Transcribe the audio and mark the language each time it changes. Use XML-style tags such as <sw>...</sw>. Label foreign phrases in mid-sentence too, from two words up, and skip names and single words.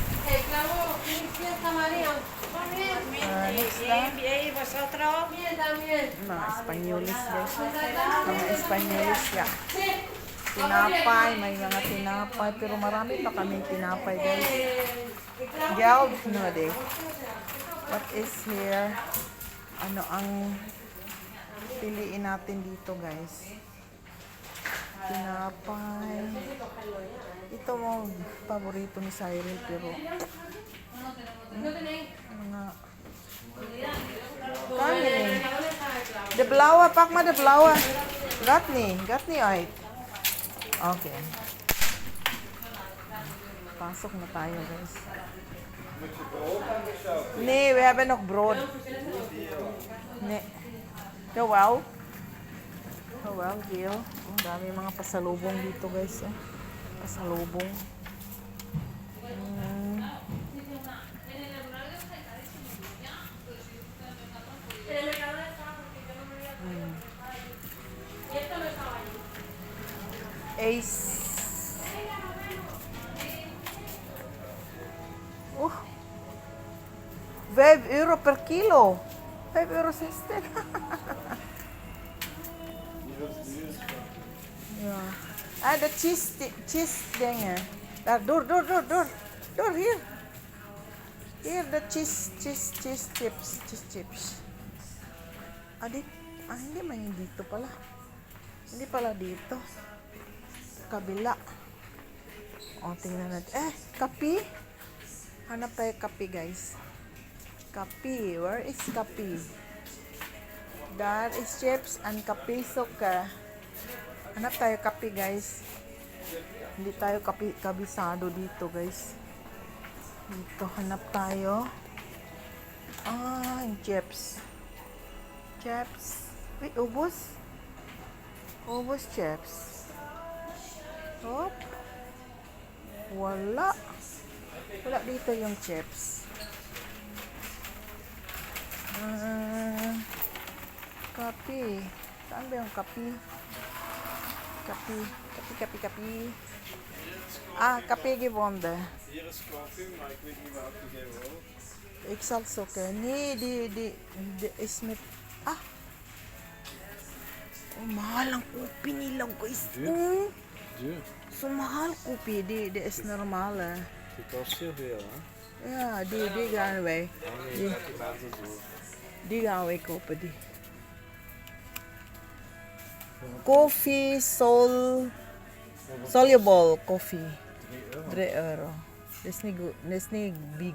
<tl>Next na. Mga Espanyolis, guys. Mga Espanyolis, ya. Tinapay, may mga tinapay. Pero marami pa kaming tinapay, guys.</tl> <nl>Geld, no, de.</nl> <en>What is here?</en> <tl>Ano ang piliin natin dito, guys? Tinapay. Ito mo, paborito ni Cyril, pero mga kanin.</tl> <nl>De blauwe, pak maar de blauwe. Gaat niet uit. Okay.</nl> <tl>Pasok na tayo, guys.</tl> <nl>Nee, we hebben nog brood. Nee. Jawel. Jawel, Gil.</nl> <tl>Ang dami mga pasalubong dito, guys. Pasalubong. Ace. Oh.</tl> <nl>5 euro per kilo. 5,60 €. Ja. Ah, de cheese dingen. Daar, door. Door, hier. Hier, de cheese chips.</nl> <tl>Hindi man yung dito pala. Hindi pala dito. Kabila. O, tingnan natin. Kapi. Hanap tayo kapi, guys. Kapi.</tl> <en>Where is kapi? There is chips and kapi soka.</en> <tl>Hanap tayo kapi, guys. Hindi tayo kabisado dito, guys. Dito, hanap tayo. Yung chips. Chips. Wait, ubos? Ubos chips. Hop. Wala. Wala dito yung chips. Kapi. Saan ba yung kapi? Kapi.</tl> <nl>Kapi gewonnen. Hier is koffie, maar ik weet niet welke jij wil. Ik zal zoeken. Nee, die is met...</nl> <tl>Oh, mahal ang kopi nila, guys.</tl> <nl>Duur?</nl> <tl>So mahal kopi.</tl> <nl>Die is normaal, hè. Die kost heel veel, hè? Ja, die gaan wij. Die gaan wij kopen, die. Koffie, soluble koffie. 3 euro. Dat is niet goed. Dat is niet big.</nl>